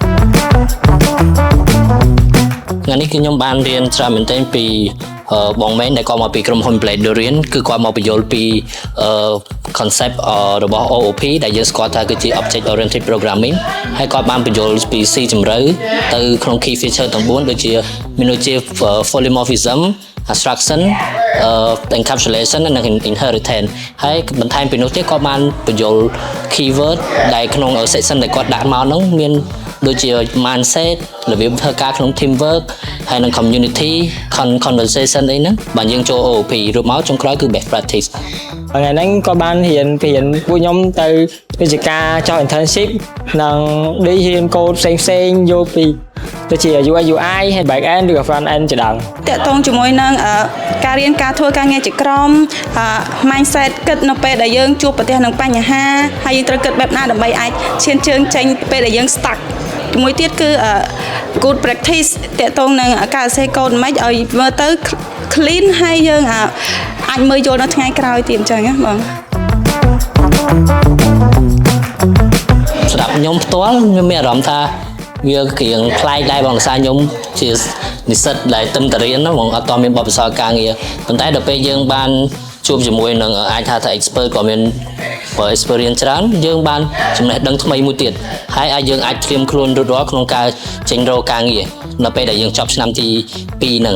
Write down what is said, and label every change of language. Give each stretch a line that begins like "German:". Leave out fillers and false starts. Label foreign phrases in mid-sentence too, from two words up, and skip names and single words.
Khmer: ថ្ងៃនេះគឺខ្ញុំបានរៀនច្រើនមែនទែនពីបងមែនដែលគាត់មកពីក្រុមហ៊ុន Blade Durian គឺគាត់មកបញ្យល់ពី concept របស់ OOP ដែលយើងស្គាល់ថាគឺជា
English: Object Oriented Programming
Khmer: ហើយគាត់បានបញ្យល់ពី C ជម្រៅទៅក្នុង
English: key feature
Khmer: ទាំង4ដូចជាមានដូចជា
English: polymorphism abstraction encapsulation
Khmer: និង inheritance ហើយបន្ថែមពីនោះទៀតគាត់បានបញ្យល់ keyword ដែលក្នុង section ដែលគាត់ដាក់មកហ្នឹងមានដូចជា mindset របៀបធ្វើការក្នុង teamwork ហើយនិង
English: community conversation
Khmer: អីហ្នឹងបាទយើងចូល OOP រួចមកចុងក្រោយគឺ
English: best practice
Khmer: ថ្ងៃហ្នឹងក៏បានរៀនពួកខ្ញុំទៅវិជ្ជាការចោះ internship និងរៀនកូដផ្សេងយកពីដូចជា
English: UI UI
Khmer: ហើយ
English: back end
Khmer: ឬ
English: front end
Khmer: ជាដើម តកតងជាមួយនឹងការរៀនការធ្វើការងារជាក្រុម mindset គិតនៅពេលដែលយើងជួបប្រទះនឹងបញ្ហាហើយយើងត្រូវគិតបែបណាដើម្បីអាចឈានជើងចេញពេលដែលយើង stuck មួយទៀតគឺ
English: good practice
Khmer: តកតងនឹងការសរសេរកូដមិនឲ្យមើលទៅ clean ហើយយើងអាចមើលយល់នៅថ្ងៃក្រោយទៀតអញ្ចឹងណាបង សម្រាប់ខ្ញុំផ្ទាល់ខ្ញុំមានអារម្មណ៍ថាវារៀងប្លែកដែរបងដោយសារខ្ញុំជានិស្សិតដែលទឹមតរៀនណាបងអត់តមានបទពិសោធន៍ការងារប៉ុន្តែដល់ពេលយើងបានជួបជាមួយនឹងអាចថា expert ក៏មាន experience ច្រើនយើងបានចំណេះដឹងថ្មីមួយទៀតហើយអាចយើងអាចត្រៀមខ្លួនរួចរាល់ក្នុងការចេញរកការងារនៅពេលដែលយើងចប់ឆ្នាំទី2ហ្នឹង